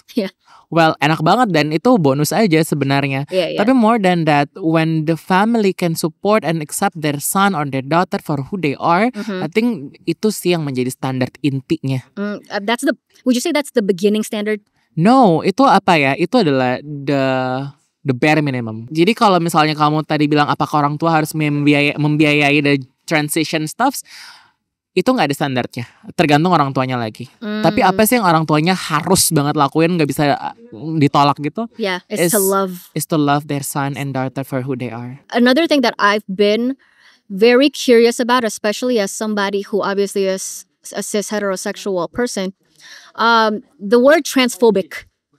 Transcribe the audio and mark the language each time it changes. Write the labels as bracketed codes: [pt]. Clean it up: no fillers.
[en] Yeah. Well, [id] enak banget dan itu bonus aja sebenarnya. [en] Yeah. [id] Tapi [en] more than that, when the family can support and accept their son or their daughter for who they are, I think [id] itu sih yang menjadi standar intinya. [en] Would you say that's the beginning standard? No, [id] itu apa ya? Itu adalah [en] the bare minimum. [id] Jadi kalau misalnya kamu tadi bilang apakah orang tua harus membiayai [en] the transition stuffs, [id] itu nggak ada standarnya, tergantung orang tuanya lagi. Tapi apa sih yang orang tuanya harus banget lakuin, nggak bisa ditolak gitu? [en] Yeah, is to love their son and daughter for who they are. Another thing that I've been very curious about, especially as somebody who obviously is a cis heterosexual person, the word transphobic.